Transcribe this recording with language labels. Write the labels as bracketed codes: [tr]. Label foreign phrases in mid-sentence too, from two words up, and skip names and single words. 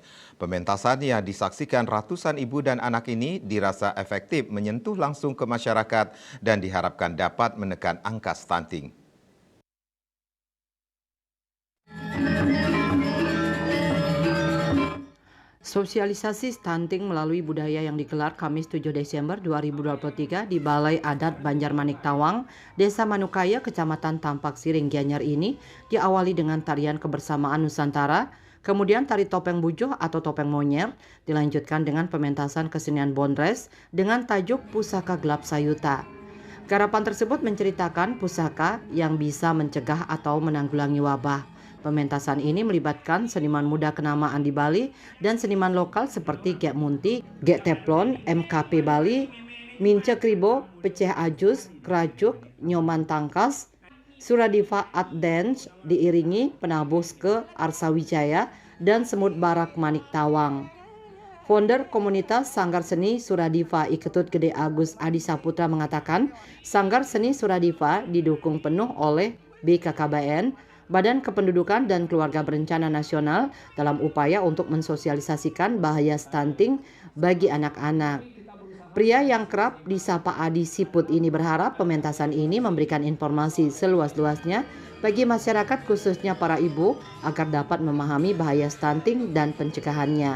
[id] Pementasan yang disaksikan ratusan ibu dan anak ini dirasa efektif menyentuh langsung ke masyarakat dan diharapkan dapat menekan angka stunting. Sosialisasi stunting melalui budaya yang digelar Kamis 7 Desember 2023 di Balai Adat Banjarmanik Tawang, Desa Manukaya, Kecamatan Tampak Siring, Gianyar ini diawali dengan tarian kebersamaan Nusantara, kemudian tari topeng bujoh atau topeng monyer, dilanjutkan dengan pementasan kesenian bondres dengan tajuk Pusaka Gelap Sayuta. Garapan tersebut menceritakan pusaka yang bisa mencegah atau menanggulangi wabah. Pementasan ini melibatkan seniman muda kenamaan di Bali dan seniman lokal seperti Gek Munti, Gek Teplon, MKP Bali, Mince Kribo, Peceh Ajus, Keracuk, Nyoman Tangkas, Suradiva Art Dance diiringi Penabus ke Arsa Wijaya dan Semut Barak Manik Tawang. Founder komunitas Sanggar Seni Suradiva Iketut Gede Agus Adi Saputra mengatakan Sanggar Seni Suradiva didukung penuh oleh BKKBN, Badan Kependudukan dan Keluarga Berencana Nasional dalam upaya untuk mensosialisasikan bahaya stunting bagi anak-anak. Pria yang kerap disapa Adi Siput ini berharap pementasan ini memberikan informasi seluas-luasnya bagi masyarakat khususnya para ibu agar dapat memahami bahaya stunting dan pencegahannya.